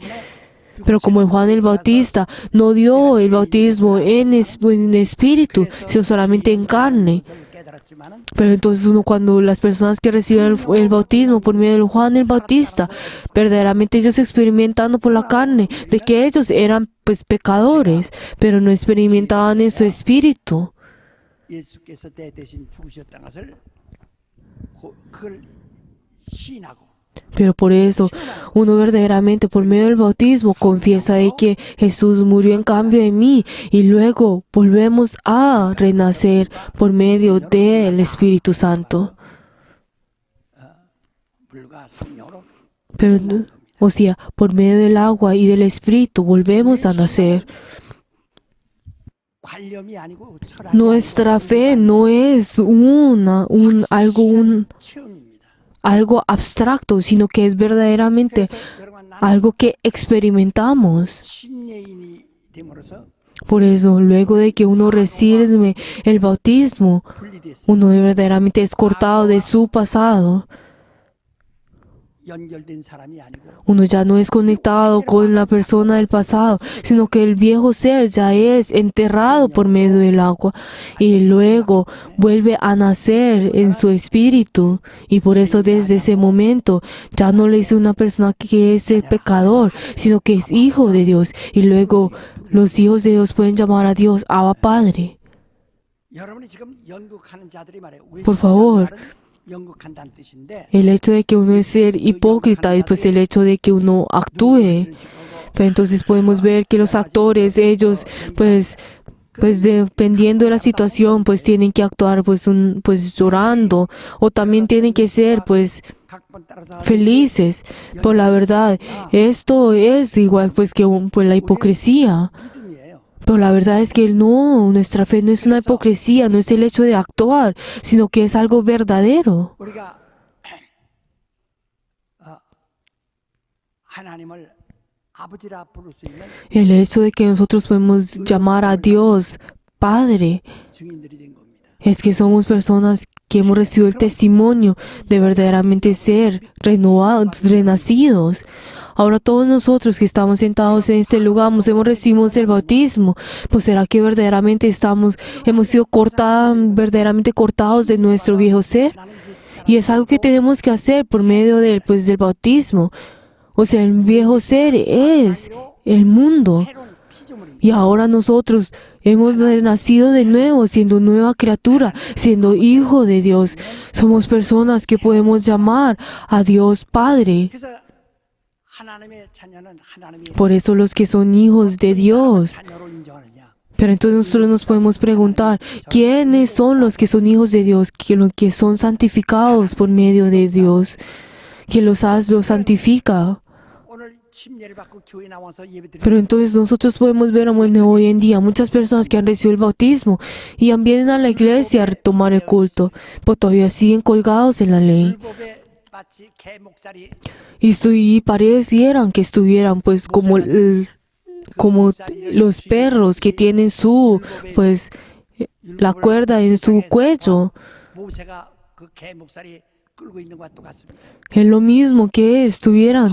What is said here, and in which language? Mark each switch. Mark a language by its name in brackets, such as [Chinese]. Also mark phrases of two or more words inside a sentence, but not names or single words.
[Spanish] Pero como Juan el Bautista no dio el bautismo en espíritu, sino solamente en carne. [Korean] 깨달았지만은 [Spanish] Pero entonces cuando las personas que reciben el bautismo por medio de Juan el Bautista, verdaderamente ellos experimentando por la carne de que ellos eran pues pecadores, pero no experimentaban en su espíritu. [Korean] 예수께서 내 대신 죽으셨다는 것을 그걸 시인하고 [Spanish] Pero por eso, uno verdaderamente por medio del bautismo confiesa de que Jesús murió en cambio de mí y luego volvemos a renacer por medio del Espíritu Santo. [Korean] 물과 성령으로 [Spanish] Pero, o sea, por medio del agua y del Espíritu volvemos a nacer. [Korean] 관념이 아니고 철학이 [Spanish] Nuestra fe no es [Korean] 체험입니다. [Spanish] algo abstracto, sino que es verdaderamente [Korean] 여러분 나는 [Spanish] algo que experimentamos. [Korean] 신예인이 됨으로써 [Spanish] Por eso, luego de que uno recibe el bautismo, [Korean] 분리됐어요. [Spanish] uno verdaderamente es cortado de su pasado. [Korean] 연결된 사람이 아니고 [Spanish] Uno ya no es conectado con la persona del pasado, sino que el viejo ser ya es enterrado por medio del agua y luego vuelve a nacer en su espíritu. Y por eso desde ese momento ya no le es una persona que es el pecador, sino que es hijo de Dios. Y luego los hijos de Dios pueden llamar a Dios Abba Padre. [Korean] 여러분이 지금 연극하는 자들이 말해요. [Spanish] Por favor. [Korean] 연극한다는 뜻인데 [Spanish] El hecho de que uno es ser hipócrita y pues el hecho de que uno actúe. Pero entonces podemos ver que los actores, ellos pues dependiendo de la situación, pues tienen que actuar pues llorando o también tienen que ser pues [Korean] 각본 따라서 [Spanish] felices. Por la verdad, esto es igual pues que pues la hipocresía. [Korean] 믿음이에요. [Spanish] Pero la verdad es que no, nuestra fe no es una hipocresía, no es el hecho de actuar, sino que es algo verdadero. [Korean] 우리가 하나님을 아버지라 부를 수 있는 [Spanish] El hecho de que nosotros podemos llamar a Dios Padre [Korean] 증인들이 된 겁니다. [Spanish] es que somos personas que hemos recibido el testimonio de verdaderamente ser renovados, renacidos. Ahora todos nosotros que estamos sentados en este lugar hemos recibido el bautismo. Pues será que verdaderamente hemos sido verdaderamente cortados de nuestro viejo ser. Y es algo que tenemos que hacer por medio del bautismo. O sea, el viejo ser es el mundo. [Korean] 새로운 피조물입니다. [Spanish] Y ahora nosotros hemos nacido de nuevo, siendo nueva criatura, siendo hijo de Dios. Somos personas que podemos llamar a Dios Padre. [Korean] 그래서 하나님의 자녀는 하나님이 [Spanish] Por eso los que son hijos de Dios. [Korean] 자녀로 인정하느냐? [Spanish] Pero entonces nosotros nos podemos preguntar, ¿quiénes son los que son hijos de Dios? Que son santificados por medio de Dios. ¿Quién los santifica? [Korean] 오늘 침례를 받고 교회 나와서 예배드리는 [Spanish] Pero entonces nosotros podemos ver hoy en día muchas personas que han recibido el bautismo y vienen a la iglesia a retomar el culto, pero todavía siguen colgados en la ley. [Korean] 율법에 마치 개 목살이 [Spanish] Y parecieran que estuvieran pues como los perros que tienen la cuerda en su cuello. [Korean] 모세가 그 개 목살이 끌고 있는 것과 똑같습니다. [Spanish] Es lo mismo que estuvieran